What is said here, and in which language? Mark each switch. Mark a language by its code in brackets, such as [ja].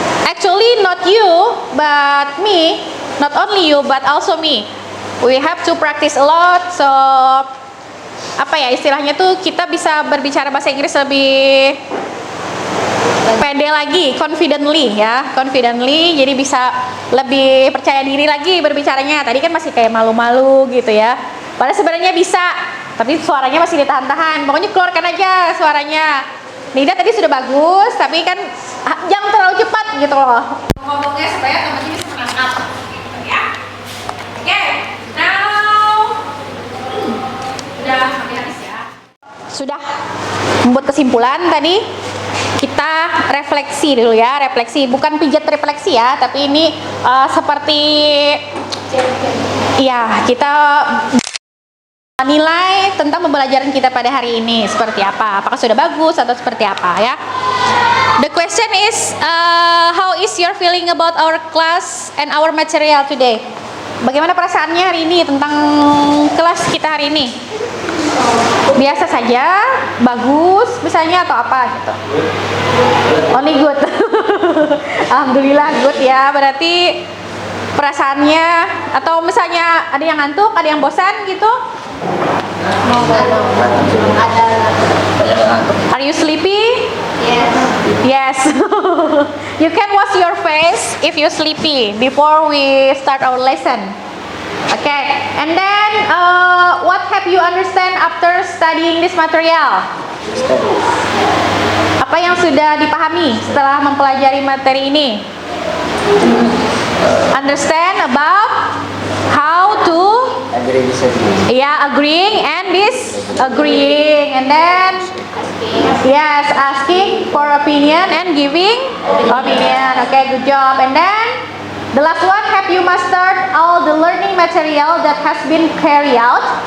[en] Actually not you but me, not only you but also me, we have to practice a lot. [id] So apa ya istilahnya tuh, kita bisa berbicara bahasa Inggris lebih pede lagi, confidently ya, confidently, jadi bisa lebih percaya diri lagi berbicaranya. Tadi kan masih kayak malu-malu gitu ya. Padahal sebenarnya bisa, tapi suaranya masih ditahan-tahan. Pokoknya keluarkan aja suaranya. Nida tadi sudah bagus, tapi kan jangan terlalu cepat gitu loh. Ngomongnya supaya teman-teman bisa menangkap. Gitu ya. Oke, now udah sampai habis ya. Sudah membuat kesimpulan tadi. Kita refleksi dulu ya, refleksi bukan pijat refleksi ya, tapi ini seperti ya kita nilai tentang pembelajaran kita pada hari ini seperti apa, apakah sudah bagus atau seperti apa ya. [en] The question is how is your feeling about our class and our material today? [id] Bagaimana perasaannya hari ini tentang kelas kita hari ini? Biasa saja, bagus misalnya atau apa gitu. Only good. Alhamdulillah good ya. Berarti perasaannya atau misalnya ada yang ngantuk, ada yang bosan gitu. [en] Are you sleepy? Yes. Yes. You can wash your face if you sleepy before we start our lesson. Okay. And then what have you understand after studying this material? [id] Apa yang sudah dipahami setelah mempelajari materi ini? [en] Understand about how to Agree, disagree. yeah, agreeing and disagreeing, and then yes, asking for opinion and giving opinion. Okay, good job. And then the last one, have you mastered all the learning material that has been carried out?